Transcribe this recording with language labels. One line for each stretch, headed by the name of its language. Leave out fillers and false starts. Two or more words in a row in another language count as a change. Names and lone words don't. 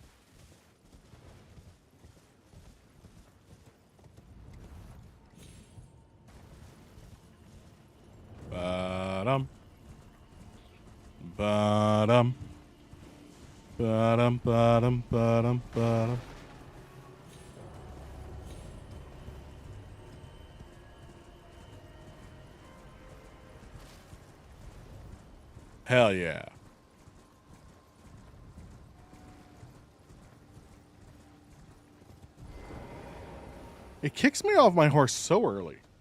English: Ba-dum. Ba-dum. Ba-dum, ba-dum, ba-dum, ba-dum. Hell yeah. It kicks me off my horse so early.